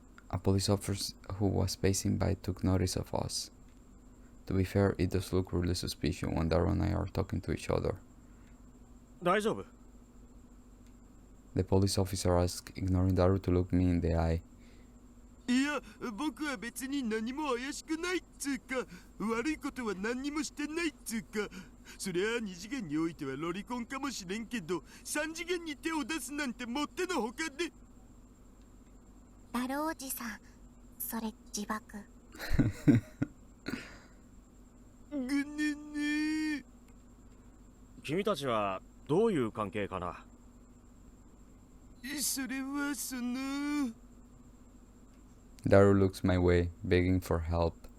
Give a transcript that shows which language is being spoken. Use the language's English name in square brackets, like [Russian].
[English] a police officer who was passing by took notice of us. To be fair, it does look really suspicious when Darrow and I are talking to each other. [Japanese] 大丈夫？ [English] The police officer asked, ignoring Darrow to look me in the eye. [Japanese] いや、僕は別に何も怪しくないっつうか、悪いことは何にもしてないっつうか、そりゃあ2次元においてはロリコンかもしれんけど、3次元に手を出すなんてもってのほかで。ダロおじさん、それ自爆。ぐねね。君たちはどういう関係かな？それはその。 [English] Darrow looks my way, begging for help.